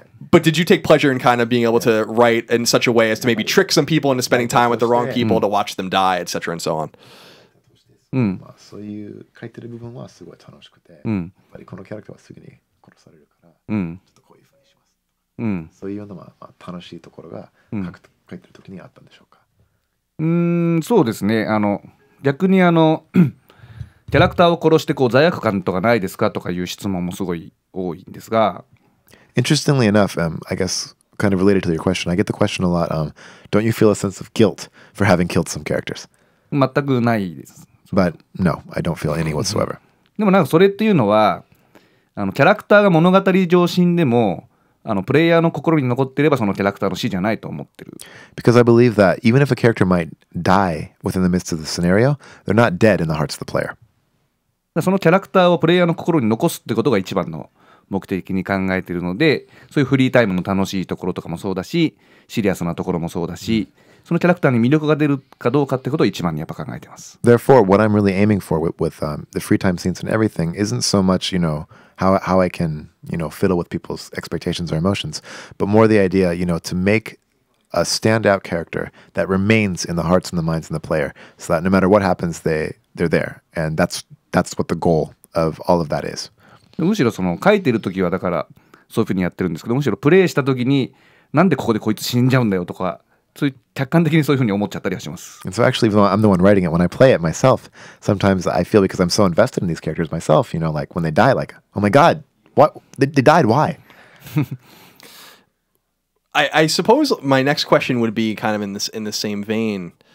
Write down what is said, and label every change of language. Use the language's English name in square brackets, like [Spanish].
[English] But did you take pleasure in kind of being able to write in such a way as to maybe trick some people into spending time with the wrong people to watch them die, etc. and so on? [Japanese] そういう書いてる部分はすごい楽しくて、やっぱりこのキャラクターはすぐに殺されるから、ちょっとこういう風にします。そういうような楽しいところが書いてる時にあったんでしょうか。そうですね。逆にキャラクターを殺してこう罪悪感とかないですかとかいう質問もすごい多いんですが。 [English] Interestingly enough, I guess kind of related to your question, I get the question a lot. Don't you feel a sense of guilt for having killed some characters? [Japanese] 全くないです。 [English] But no, I don't feel any whatsoever. [Japanese] でもなんかそれっていうのはキャラクターが物語上死んでもプレイヤーの心に残っていればそのキャラクターの死じゃないと思ってる。 [English] Because I believe that even if a character might die within the midst of the scenario, they're not dead in the hearts of the player. [Japanese] そのキャラクターをプレイヤーの心に残すってことが一番の目的に考えているので、そういうフリータイムの楽しいところとかもそうだし、シリアスなところもそうだし、そのキャラクターに魅力が出るかどうかってことを一番にやっぱ考えています。 [English] Therefore, what I'm really aiming for with the free time scenes and everything isn't so much, how I can, fiddle with people's expectations or emotions, but more the idea, to make a standout character that remains in the hearts and the minds of the player, so that no matter what happens, they're there, and that's what the goal of all of that is. [Japanese] むしろその書いてる時はだからそういうふうにやってるんですけど、むしろプレイした時になんでここでこいつ死んじゃうんだよとか、そういう客観的にそういうふうに思っちゃったりはします。 [English] And so actually, even though I'm the one writing it, when I play it myself, sometimes I feel because I'm so invested in these characters myself, like when they die, like, oh my god, what? They died, why? I suppose my next question would be kind of in the same vein.